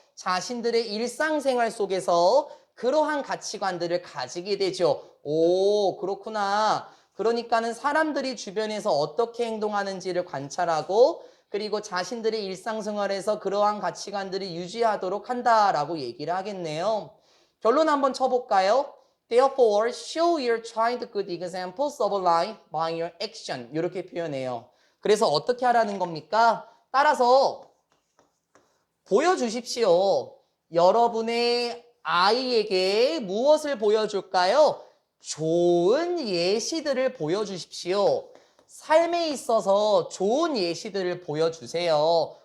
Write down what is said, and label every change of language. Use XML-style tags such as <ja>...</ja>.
<ko>자신들의 일상생활 속에서 그러한 가치관들을 가지게 되죠. 오, 그렇구나. 그러니까는 사람들이 주변에서 어떻게 행동하는지를 관찰하고 그리고 자신들의 일상생활에서 그러한 가치관들을 유지하도록 한다라고 얘기를 하겠네요. 결론 한번 쳐볼까요?</ko> <en>Therefore, show your child good examples of life by your action.</en> <ko>이렇게 표현해요. 그래서 어떻게 하라는 겁니까? 따라서 보여주십시오. 여러분의 아이에게 무엇을 보여줄까요? 좋은 예시들을 보여주십시오. 삶에 있어서 좋은 예시들을 보여주세요.</ko>